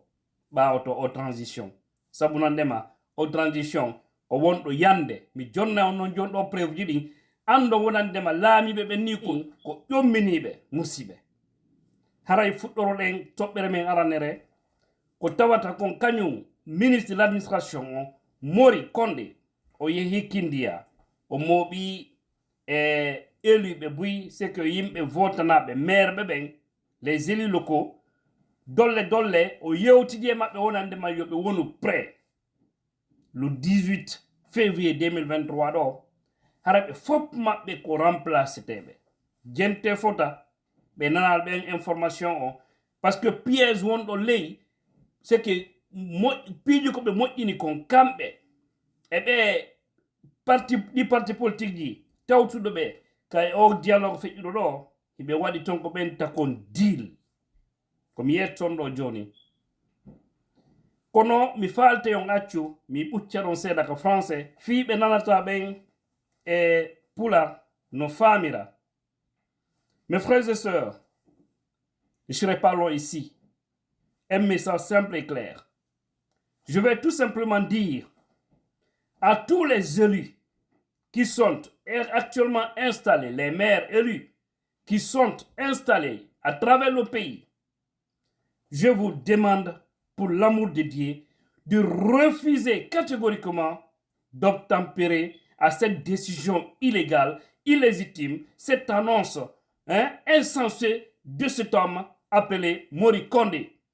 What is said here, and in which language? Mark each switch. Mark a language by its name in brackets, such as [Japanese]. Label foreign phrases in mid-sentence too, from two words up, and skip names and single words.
[Fula] ɓawoto o transition sabu non ndema o transition ko wonɗo yande mi jonna on noon joni ɗo preuve ji ɗin ando wonandema laamiɓe ɓen ni ko ƴomminiɓe musiɓe haray fuɗɗoroɗen toɓɓere men aranere ko tawata kon kañum [French] ministre de l'administration [Fula] o Mori Kondé o yehi Kindia o mooɓi e éluɓe buy [French] c'est que [Fula] yimɓe votanaɓe maire ɓe ɓen [French] les élus locaux [Fula] dolle o yewtidi e maɓɓe wonandema yoɓe wonu [French] prêt le 18 février 2023 [Fula] ɗo hara ɓe fop maɓɓe ko remplaceteɓe jente fota ɓe nanal ɓen information o [French] par ce que [Fula] piège wonɗo ley [French] c'est que [Fula] piiji ko ɓe moƴƴini kon kamɓe e ɓe [French] parti politique [Fula] ji tawtuɗo ɓe kay o dialogue feƴƴuɗo ɗo hiɓe waɗi ton ko ɓen takon deal komi yetton ɗo joni kono mi falte on accu mi ɓucca ɗon seeɗa ko français fiiɓe nanata ɓen e pular no famira. [French] Mes frères et sœurs, je serai pas long ici. Un message simple et clair. Je vais tout simplement dire à tous les élus qui sont actuellement installés, les maires élus qui sont installés à travers le pays, je vous demande pour l'amour de Dieu de refuser catégoriquement d'obtempérer à cette décision illégale, illégitime, cette annonce insensée de cet homme appelé Mori Kondé.